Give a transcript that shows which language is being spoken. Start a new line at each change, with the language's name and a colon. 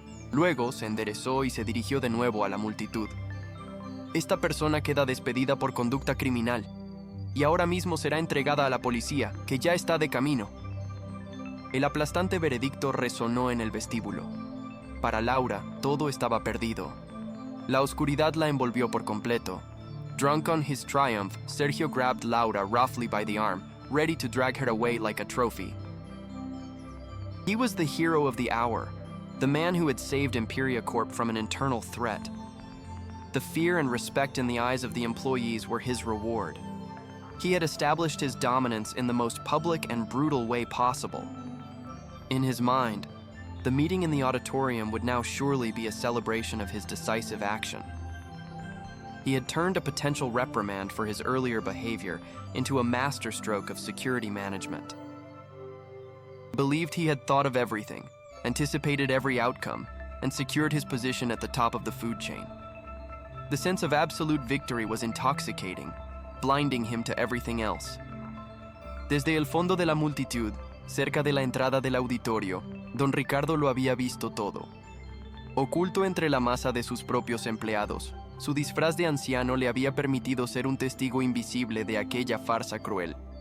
Spanish: Luego se enderezó y se dirigió de nuevo a la multitud. «Esta persona queda despedida por conducta criminal, y ahora mismo será entregada a la policía, que ya está de camino». El aplastante veredicto resonó en el vestíbulo. Para Laura, todo estaba perdido. La oscuridad la envolvió por completo.
English: Drunk on his triumph, Sergio grabbed Laura roughly by the arm, ready to drag her away like a trophy. He was the hero of the hour, the man who had saved Imperia Corp from an internal threat. The fear and respect in the eyes of the employees were his reward. He had established his dominance in the most public and brutal way possible. In his mind, The meeting in the auditorium would now surely be a celebration of his decisive action. He had turned a potential reprimand for his earlier behavior into a masterstroke of security management. He believed he had thought of everything, anticipated every outcome, and secured his position at the top of the food chain. The sense of absolute victory was intoxicating, blinding him to everything else.
Spanish: Desde el fondo de la multitud, cerca de la entrada del auditorio, don Ricardo lo había visto todo. Oculto entre la masa de sus propios empleados, su disfraz de anciano le había permitido ser un testigo invisible de aquella farsa cruel.